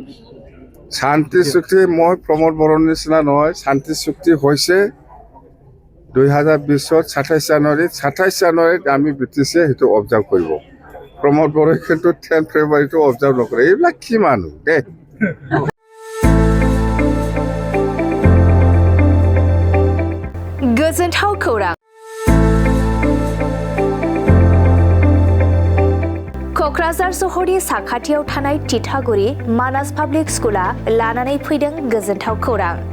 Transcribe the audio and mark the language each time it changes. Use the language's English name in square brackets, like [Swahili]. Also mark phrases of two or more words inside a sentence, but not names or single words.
[Assamese] শান্তি চুক্তি মই প্ৰমোদ বড়োৰ নিচিনা নহয়। শান্তি চুক্তি হৈছে 2020 27 জানুৱাৰীত। 27 জানুৱাৰীত আমি ব্ৰিটিছে সেইটো অবজাৰ্ভ কৰিব। প্ৰমোদ বড়োই কিন্তু 10 ফেব্ৰুৱাৰীটো অবজাৰ্ভ নকৰে। এইবিলাক কি মানুহ দেই। [Bodo] गोजोनथाव खौरां। क'क्राझार सहरनि साखाथियाव थानाय तितागुरि मानास पाब्लिक स्कुला लानानै फैदों गोजोनथाव खौरां।